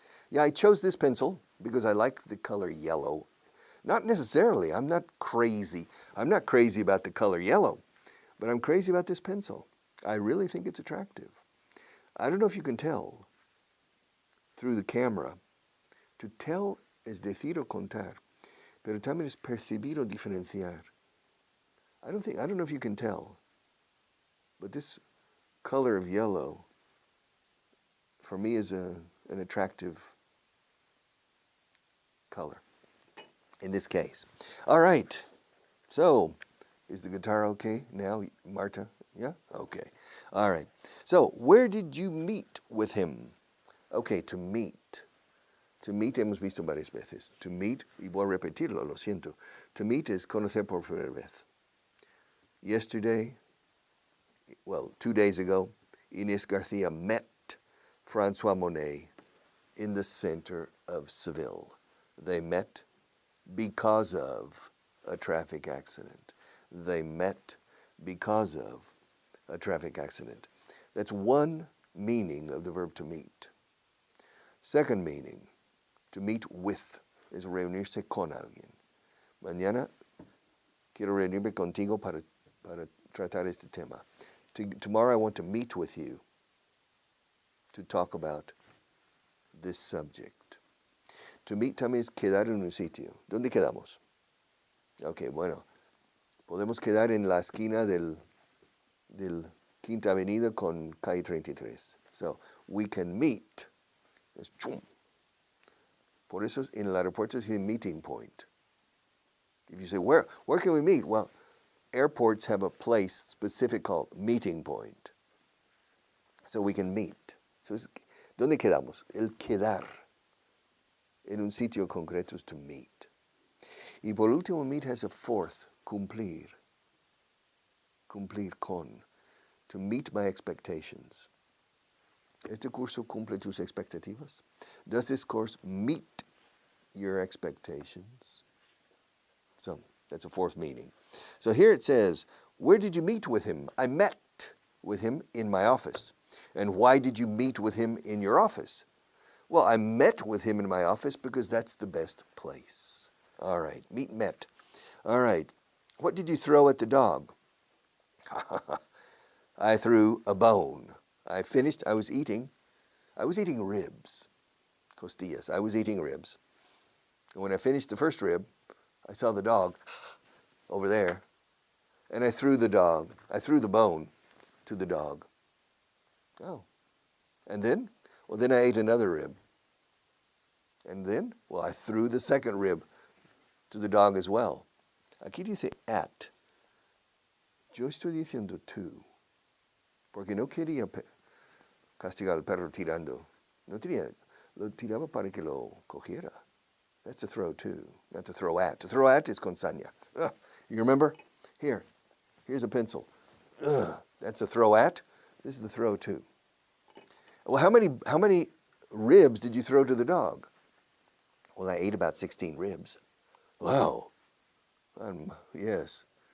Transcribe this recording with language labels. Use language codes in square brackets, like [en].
[en] Yeah, I chose this pencil because I like the color yellow. Not necessarily. I'm not crazy. I'm not crazy about the color yellow, but I'm crazy about this pencil. I really think it's attractive. I don't know if you can tell through the camera. [es] To tell es decir o contar, pero también es percibir o diferenciar. [en] I don't know if you can tell, but this color of yellow for me is an attractive color in this case. All right. So, is the guitar okay now, Marta? Yeah? Okay. All right. So, where did you meet with him? Okay, to meet. [es] To meet hemos visto varias veces. To meet, y voy a repetirlo, lo siento. To meet es conocer por primera vez. [en] Yesterday, 2 days ago, Inés Garcia met Francois Monet in the center of Seville. They met because of a traffic accident. They met because of a traffic accident. That's one meaning of the verb to meet. Second meaning, to meet with, [es] es reunirse con alguien. Mañana quiero reunirme contigo para tratar este tema. [en] Tomorrow I want to meet with you to talk about this subject. [es] To meet también es quedar en un sitio. ¿Dónde quedamos? Ok, bueno, podemos quedar en la esquina del Quinta Avenida con calle 33. [en] So, we can meet. [es] Es chum. Por eso en el aeropuerto es a meeting point. [en] If you say, where can we meet? Well, airports have a place specific called meeting point. So we can meet. So [es] ¿dónde quedamos? El quedar en un sitio concreto es to meet. Y por último, [en] meet has a fourth, [es] cumplir. Cumplir con. [en] To meet my expectations. [es] ¿Este curso cumple tus expectativas? [en] Does this course meet your expectations? So, that's a fourth meaning. So here it says, where did you meet with him? I met with him in my office. And why did you meet with him in your office? Well, I met with him in my office because that's the best place. All right, met. All right, what did you throw at the dog? I threw a bone. I was eating ribs, costillas. I was eating ribs. And when I finished the first rib, I saw the dog over there, and I threw the bone to the dog. Oh. And then? Well, then I ate another rib. And then? Well, I threw the second rib to the dog as well. [es] Aquí dice at. Yo estoy diciendo to. Porque no quería castigar al perro tirando. No tiraba, lo tiraba para que lo cogiera. [en] That's to throw to, not to throw at. To throw at is [es] con saña. [en] You remember? Here's a pencil. That's a throw at. This is the throw too. Well, how many ribs did you throw to the dog? Well, I ate about 16 ribs. Wow. Yes.